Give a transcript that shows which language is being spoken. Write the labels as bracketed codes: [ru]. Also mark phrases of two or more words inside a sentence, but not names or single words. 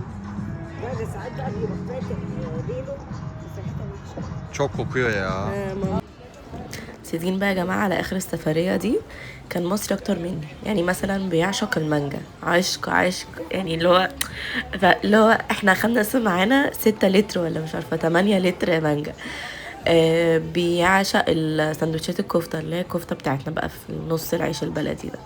[ar] لا ساعات بقى بيروح فاتح ديله مساحتها وحشه. [tr] Çok kokuyor ya. [ar] سيزين بقى يا جماعة على آخر السفرية دي كان مصري أكتر مني. يعني مثلا بيعشق المانجا، عشق عشق، يعني اللي هو احنا أخدنا معانا 6 لتر ولا مش عارفة 8 لتر مانجا. بيعشق السندوتشات الكفتة اللي هي الكفتة بتاعتنا بقى في نص العيش البلدي ده.